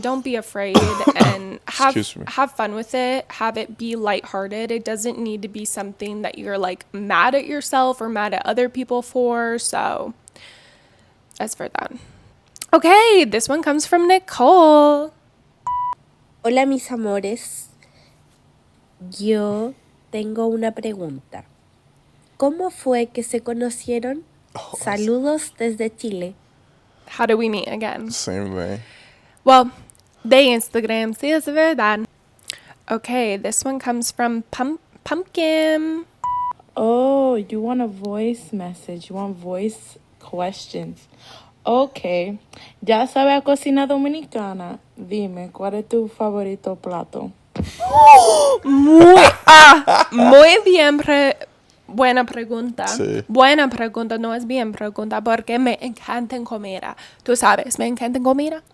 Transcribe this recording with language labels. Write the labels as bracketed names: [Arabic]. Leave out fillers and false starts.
[English] Don't be afraid and Excuse me. have fun with it. Have it be lighthearted. It doesn't need to be something that you're like mad at yourself or mad at other people for. So that's for that. Okay, this one comes from Nicole. [Spanish] Hola mis amores, yo tengo una pregunta. ¿Cómo fue que se conocieron? Saludos desde Chile. [English] How do we meet again? Same way. Well, [Spanish] de Instagram, sí, es verdad. [English] Okay, this one comes from Pumpkin. Oh, you want a voice message. You want voice questions. [Spanish] Okay. Ya sabe a cocina dominicana. Dime, ¿cuál es tu favorito plato? Muy bien, buena pregunta. Sí. Buena pregunta, no es bien pregunta, porque me encanta comida. Tú sabes, me encanta comida.